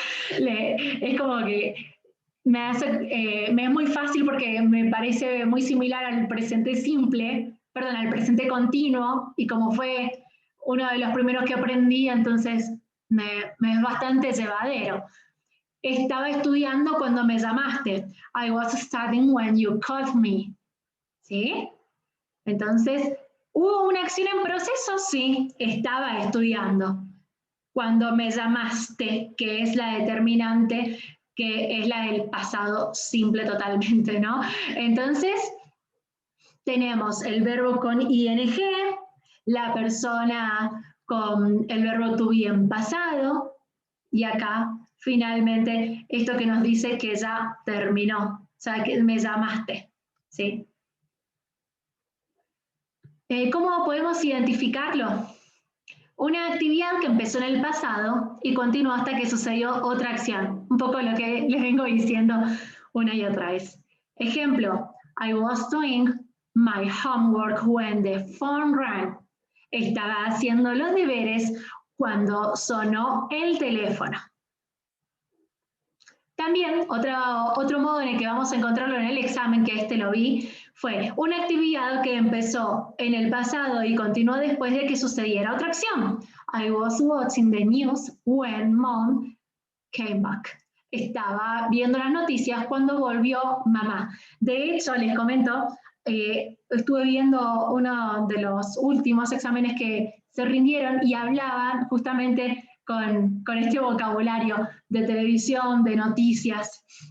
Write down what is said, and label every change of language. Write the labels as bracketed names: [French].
[Spanish] Es como que me es muy fácil porque me parece muy similar al presente simple, perdón, al presente continuo, y como fue uno de los primeros que aprendí, entonces me es bastante llevadero. Estaba estudiando cuando me llamaste. [English] I was studying when you called me. [Spanish] ¿Sí? Entonces, ¿hubo una acción en proceso? Sí, estaba estudiando. Cuando me llamaste, que es la determinante, que es la del pasado simple totalmente, ¿no? Entonces, tenemos el verbo con ing, la persona con el verbo to be en pasado, y acá, finalmente, esto que nos dice que ya terminó, o sea, que me llamaste, ¿sí? ¿Cómo podemos identificarlo? Una actividad que empezó en el pasado y continuó hasta que sucedió otra acción. Un poco lo que les vengo diciendo una y otra vez. Ejemplo, [English] I was doing my homework when the phone rang. [Spanish] Estaba haciendo los deberes cuando sonó el teléfono. También otro modo en el que vamos a encontrarlo en el examen, que este lo vi, fue una actividad que empezó en el pasado y continuó después de que sucediera otra acción. [English] I was watching the news when mom came back. [Spanish] Estaba viendo las noticias cuando volvió mamá. De hecho, les comento, estuve viendo uno de los últimos exámenes que se rindieron y hablaban justamente con este vocabulario de televisión, de noticias.